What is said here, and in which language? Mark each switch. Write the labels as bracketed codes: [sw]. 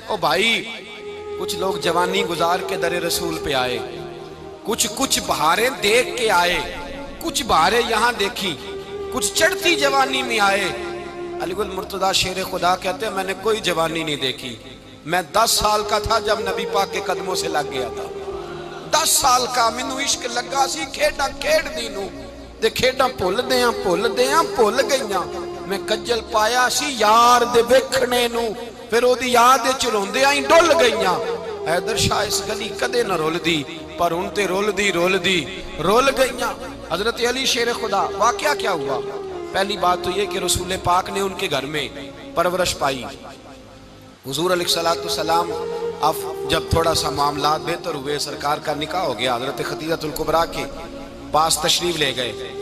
[ur] او بھائی کچھ لوگ جوانی گزار کے در رسول پہ آئے، کچھ بہاریں دیکھ کے آئے، کچھ بہاریں یہاں دیکھی، کچھ چڑھتی جوانی میں آئے. علی گل مرتضیٰ شیر خدا کہتے ہیں میں نے کوئی جوانی نہیں دیکھی. میں 10 سال کا تھا جب نبی پاک کے قدموں سے لگ گیا تھا. [pa] 10 سال کا مینوں عشق لگا سی، کھیڈاں کھیڈ دی نوں تے کھیڈاں بھول گئیاں. میں کجل پایا سی یار دے ویکھنے نوں، پھر او دی یاد وچ روندیاں ہی ڈل گئیاں. حیدر شاہ اس گلی کدے نہ رول دی، پر ہن تے رول گئیاں. [ur] حضرت علی شیر خدا، واقعہ کیا ہوا؟ پہلی بات تو یہ کہ رسول پاک نے ان کے گھر میں پرورش پائی. حضور علیہ السلام اب جب تھوڑا سا معاملات بہتر ہوئے، سرکار کا نکاح ہو گیا، حضرت خدیجہ الکبریٰ کے پاس تشریف لے گئے.